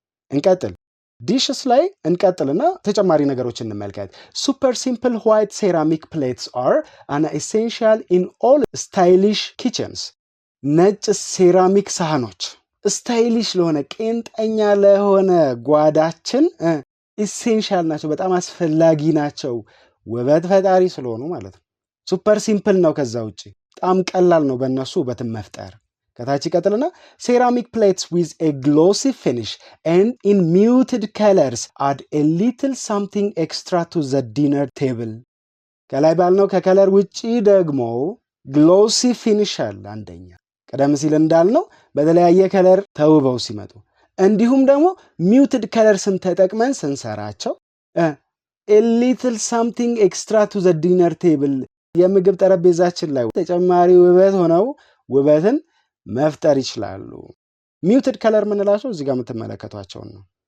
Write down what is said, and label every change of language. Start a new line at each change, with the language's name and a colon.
Amharic: እንቀጥል ዲሽስ ላይ እንቀጥልና ተጨማሪ ነገሮችን እንመልከት
English: super simple white ceramic plates are an essential in all stylish kitchens
Amharic: ነጭ ሴራሚክ ሳህኖች ስታይሊሽ ለሆነ ቄንጠኛ ለሆነ ጓዳችን ኢሴንሻል ናቸው በጣም አስፈላጊ ናቸው ውበት ፈጣሪ ስለሆኑ ማለት ነው ሱፐር ሲምፕል ነው ከዛ ውጪ በጣም ቀላል ነው በእነሱ ውበትን መፍጠር ከታች ይቀጥልና
English: ceramic plates with a glossy finish and in muted colors add a little something extra to the dinner table.
Amharic: ከላይ ባልነው ከከለር ውጪ ደግሞ glossy finish አለ አንደኛ ቀደም ሲል እንዳልነው በተለያየ ከለር ተውበው ሲመጡ እንዲሁም ደግሞ muted colors ተጠቅመን ስንሰራቸው
English: a little something extra to the dinner table
Amharic: የምግብ ጠረጴዛችን ላይ ተጨማሪ ውበት ሆነው ውበትን መፍጠር ይችላሉ። muted color ምንላቸው እዚህ ጋር የምትመለከቷቸው ነው።